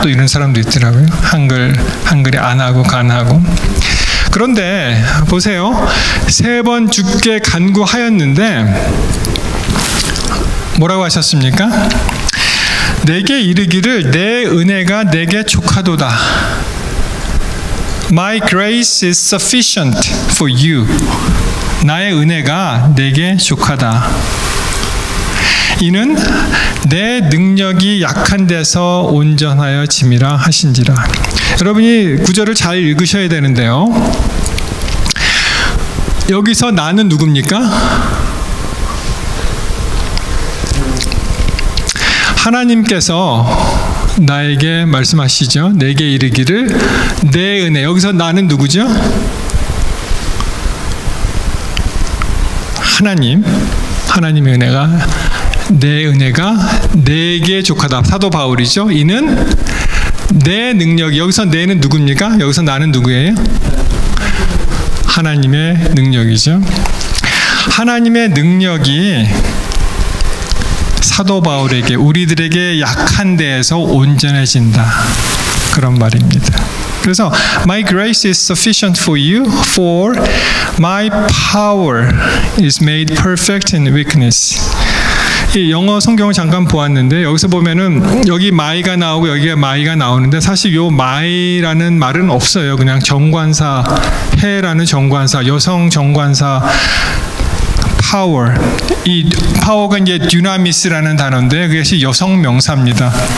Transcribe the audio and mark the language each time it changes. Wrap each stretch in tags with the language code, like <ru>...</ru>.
<ko>또 이런 사람도 있더라고요. 한글이 안하고 간하고. 그런데 보세요. 3번 주께 간구하였는데 뭐라고 하셨습니까? 내게 이르기를 내 은혜가 내게 족하도다.</ko> <en>My grace is sufficient for you.</en> <ko>나의 은혜가 내게 족하다. 이는 내 능력이 약한 데서 온전하여 짐이라 하신지라. 여러분이 구절을 잘 읽으셔야 되는데요. 여기서 나는 누굽니까? 하나님께서 나에게 말씀하시죠. 내게 이르기를 내 은혜. 여기서 나는 누구죠? 하나님의 은혜가 내 은혜가 내게 족하다. 사도 바울이죠. 이는 내 능력이. 여기서 내는 누굽니까? 여기서 나는 누구예요? 하나님의 능력이죠. 하나님의 능력이 사도 바울에게 우리들에게 약한 데에서 온전해진다. 그런 말입니다.</ko> <en>그래서 My grace is sufficient for you, for my power is made perfect in weakness.</en> <ko>이 영어 성경을 잠깐 보았는데 여기서 보면은 여기 my가 나오고 여기가 my가 나오는데 사실 요 my라는 말은 없어요. 그냥 정관사 해라는 정관사, 여성 정관사 power. 이 power가 이제 dynamis라는 단어인데 그것이 여성 명사입니다.</ko>